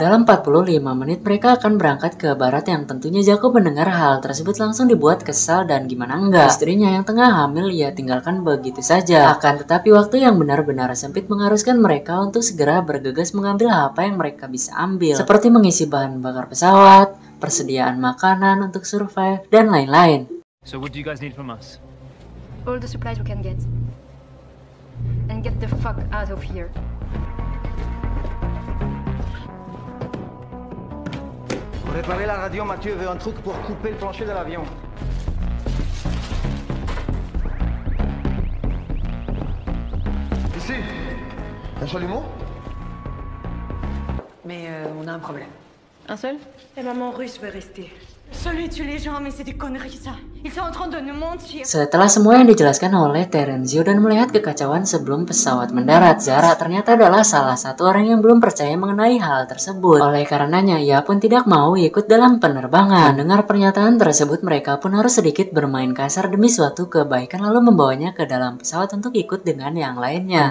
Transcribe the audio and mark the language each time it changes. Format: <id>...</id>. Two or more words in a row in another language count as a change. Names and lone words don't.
<id>Dalam 45 menit mereka akan berangkat ke barat, yang tentunya Jacob mendengar hal tersebut langsung dibuat kesal dan gimana enggak. Istrinya yang tengah hamil ia tinggalkan begitu saja. Akan tetapi waktu yang benar-benar sempit mengharuskan mereka untuk segera bergegas mengambil apa yang mereka bisa ambil, seperti mengisi bahan bakar pesawat, persediaan makanan untuk survive, dan lain-lain.</id> <en>So what do you guys need from us? All the supplies we can get. And get the fuck out of here.</en> <fr>Pour réparer la radio, Mathieu veut un truc pour couper le plancher de l'avion. Ici, un chalumeau? Mais on a un problème. Un seul? La maman russe veut rester. Celui tue les gens, mais c'est des conneries ça. Ils sont en train de nous mentir.</fr> <id>Setelah semua yang dijelaskan oleh Terenzio dan melihat kekacauan sebelum pesawat mendarat, Zara ternyata adalah salah satu orang yang belum percaya mengenai hal tersebut. Oleh karenanya, ia pun tidak mau ikut dalam penerbangan. Mendengar pernyataan tersebut, mereka pun harus sedikit bermain kasar demi suatu kebaikan, lalu membawanya ke dalam pesawat untuk ikut dengan yang lainnya.</id>